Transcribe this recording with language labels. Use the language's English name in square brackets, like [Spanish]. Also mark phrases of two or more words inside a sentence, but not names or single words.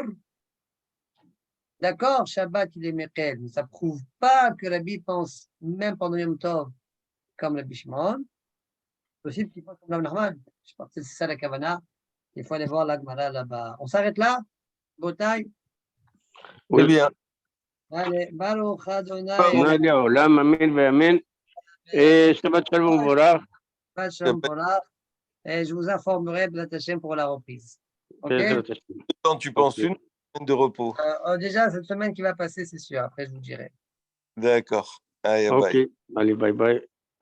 [French] D'accord, Shabbat, il est Mekel, mais ça ne prouve pas que Rabbi pense, même pendant [Hebrew] יום טוב, [French] comme Rabbi Shimon. Possible qu'il pense comme Rav Nachman. Je pense que c'est ça la Kavana. Il faut aller voir la Gemara là-bas. On s'arrête là? Botaï? Oui, bien. Allez, [Hebrew] ברוך אדוני. עולם, אמן, אמן. [French] Et [Hebrew] שבת שלום ברוך. שבת שלום ברוך. [French] Et je vous informerai de la pour la reprise. Ok? Quand tu penses une semaine de repos? Déjà, cette semaine qui va passer, c'est sûr. Après, je vous dirai. D'accord. Allez, Ok. bye. Allez, bye bye.